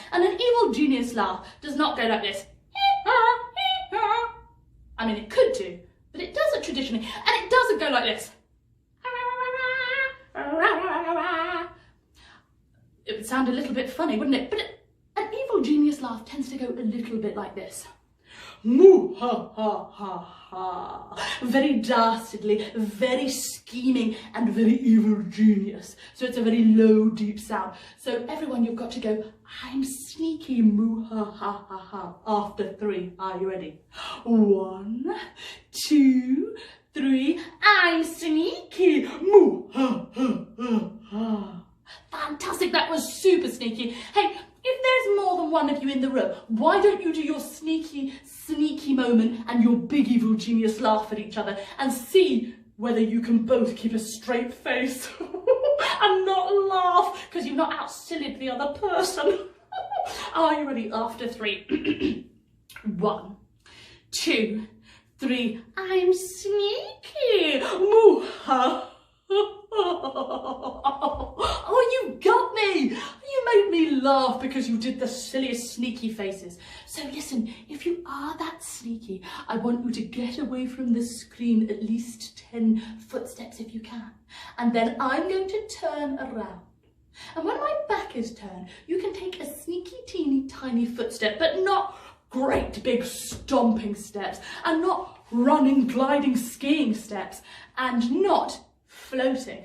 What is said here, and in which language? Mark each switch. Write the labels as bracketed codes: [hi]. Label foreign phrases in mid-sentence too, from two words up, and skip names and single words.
[en] And an evil genius laugh does not go like this. I mean, it could do, but it doesn't traditionally. And it doesn't go like this. It would sound a little bit funny, wouldn't it? But an evil genius laugh tends to go a little bit like this. Moo ha ha ha ha. Very dastardly, very scheming, and very evil genius. So it's a very low, deep sound. So everyone, you've got to go, I'm sneaky, moo ha ha ha ha, after 3. Are you ready? 1, 2, 3. I'm sneaky, moo ha ha ha ha. Fantastic, that was super sneaky. Hey, if there's more than one of you in the room, why don't you do your sneaky moment and your big evil genius laugh at each other and see whether you can both keep a straight face and not laugh because you've not out-sillied the other person. Are you ready? After 3. 1, 2, 3. I'm sneaky. Moo ha. Oh, you got me! You made me laugh because you did the silliest sneaky faces. So listen, if you are that sneaky, I want you to get away from the screen at least 10 footsteps if you can. And then I'm going to turn around. And when my back is turned, you can take a sneaky, teeny, tiny footstep, but not great big stomping steps, and not running, gliding, skiing steps, and not floating.